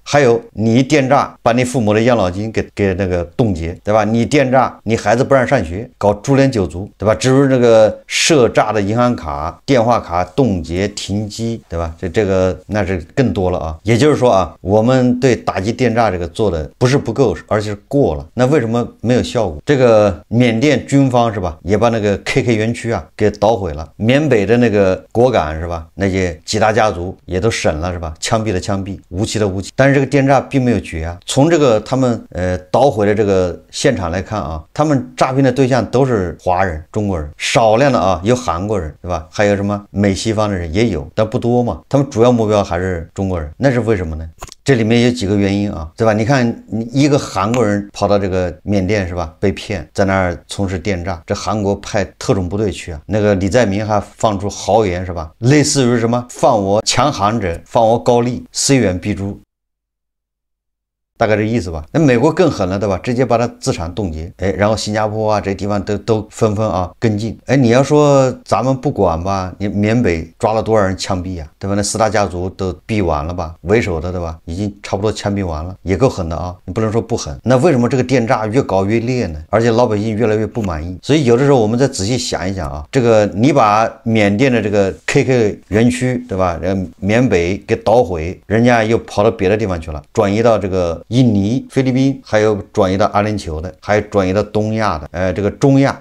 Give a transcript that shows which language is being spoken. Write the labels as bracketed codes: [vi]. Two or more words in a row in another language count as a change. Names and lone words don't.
[zh] 還有你電詐把你父母的養老金給那個凍結，對吧？你電詐你孩子不讓上學，搞株連九族，對吧？至於這個涉詐的銀行卡、電話卡凍結停機，對吧？這個那是更多了啊。也就是說啊，我們對打擊電詐這個做的不是不夠，而且是過了。那為什麼沒有效果？這個緬甸軍方是吧，也把那個 KK 園區啊給搗毀了。緬北的那個果敢是吧，那些幾大家族也都審了是吧，槍毙的槍斃，无期的无期。但是这個電詐並沒有絕啊。從這個他們搗毀的這個現場來看啊，他們詐騙的對象都是華人、中國人，少量的啊有韓國人對吧？還有什麼美西方的人也有，但不多嘛。他們主要目標還是中國人，那是為什麼呢？這裡面有幾個原因啊，對吧？你看，一個韓國人跑到這個緬甸是吧，被騙，在那兒從事電詐，這韓國派特種部隊去啊，那個李在明還放出豪言是吧？類似於什麼放我強悍者，放我高麗，雖遠必誅。大概這意思吧。那美國更狠了，對吧？直接把它資產凍結，哎，然後新加坡啊這些地方都紛紛啊跟進。哎，你要說咱們不管吧，你緬北抓了多少人槍斃啊，對吧？那4大家族都斃完了吧，為首的对吧？已經差不多槍斃完了，也夠狠的啊，你不能說不狠。那為什麼這個電詐越搞越烈呢？而且老百姓越來越不滿意。所以有的時候我們再仔細想一想啊，這個你把緬甸的這個 KK 園區，對吧？緬北給搗毀，人家又跑到別的地方去了，轉移到這個印尼、菲律賓，還有轉移到阿聯酋的，還有轉移到東亞的，這個中亞。